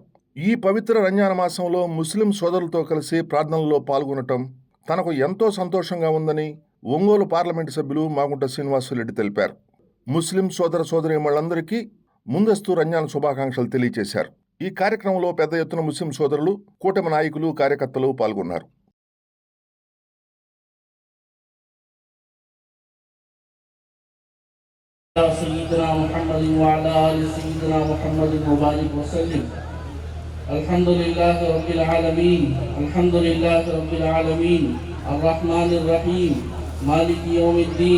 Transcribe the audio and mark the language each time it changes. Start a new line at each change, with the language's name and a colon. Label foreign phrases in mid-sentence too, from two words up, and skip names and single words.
Telugu: ఈ పవిత్ర రంజాన్ మాసంలో ముస్లిం సోదరులతో కలిసి ప్రార్థనల్లో పాల్గొనటం తనకు ఎంతో సంతోషంగా ఉందని ఒంగోలు పార్లమెంటు సభ్యులు మాగుంట శ్రీనివాసులరెడ్డి తెలిపారు. ముస్లిం సోదర సోదరీమణులందరికీ ముందస్తు రంజాన్ శుభాకాంక్షలు తెలియజేశారు. ఈ కార్యక్రమంలో పెద్ద ఎత్తున ముస్లిం సోదరులు, కూటమి నాయకులు, కార్యకర్తలు పాల్గొన్నారు.
Arabic: سيدنا محمد وعلى آل سيدنا محمد وبارك وسلم. الحمد لله رب العالمين، الحمد لله رب العالمين، الرحمن الرحيم، مالك يوم الدين.